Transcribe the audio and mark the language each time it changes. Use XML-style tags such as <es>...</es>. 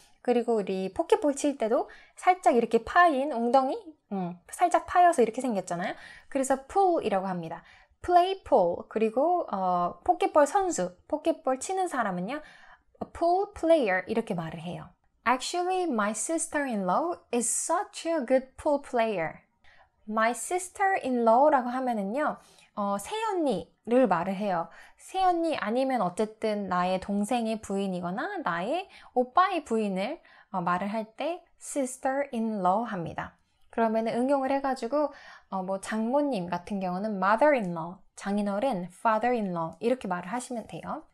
<ko>그리고 우리 포켓볼 칠 때도 살짝 이렇게 파인 웅덩이, 살짝 파여서 이렇게 생겼잖아요. 그래서 pool이라고 합니다.</ko> <en>play pool.</en> <ko>그리고 포켓볼 선수, 포켓볼 치는 사람은요,</ko> <en>a pool player</en> <ko>이렇게 말을 해요.</ko> <en>Actually, my sister-in-law is such a good pool player.</en> <ko>My sister-in-law라고 하면은요, 새언니를 말을 해요. 새언니 아니면 어쨌든 나의 동생의 부인이거나 나의 오빠의 부인을 말을 할 때 sister-in-law 합니다. 그러면 응용을 해가지고 뭐 장모님 같은 경우는 mother-in-law, 장인어른 father-in-law 이렇게 말을 하시면 돼요.</ko>